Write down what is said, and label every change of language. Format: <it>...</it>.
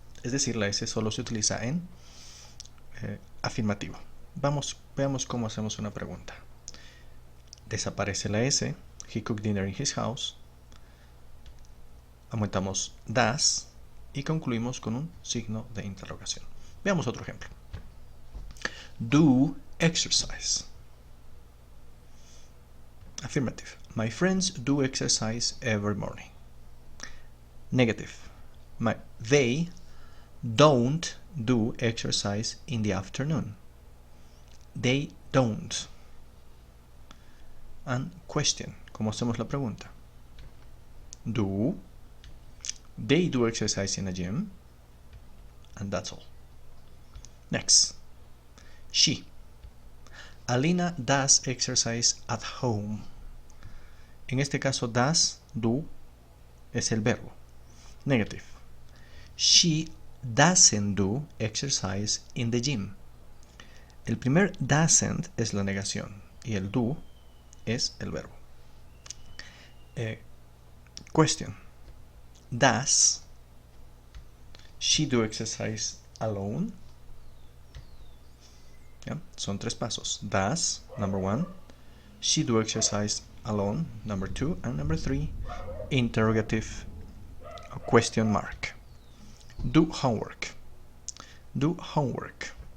<es>Es decir, la S solo se utiliza en afirmativo. Veamos cómo hacemos una pregunta. Desaparece la S,</es> <en>he cooked dinner in his house.</en> <es>Aumentamos does y concluimos con un signo de interrogación. Veamos otro ejemplo.</es> <en>Do exercise. Affirmative. My friends do exercise every morning. Negative. They don't do exercise in the afternoon. They don't. And question.</en> <es>¿Cómo hacemos la pregunta?</es> <en>Do they do exercise in a gym? And that's all. Next. She. Alina does exercise at home.</en> <es>En este caso, does, do, es el verbo.</es> <en>Negative. She doesn't do exercise in the gym.</en> <es>El primer doesn't es la negación y el do es el verbo.</es> <en>Question. Does she do exercise alone? Yeah,</en> <es>son tres pasos.</es> <en>Does, number one. She do exercise alone, number two. And number three, interrogative question mark. Do homework. Do homework.</en>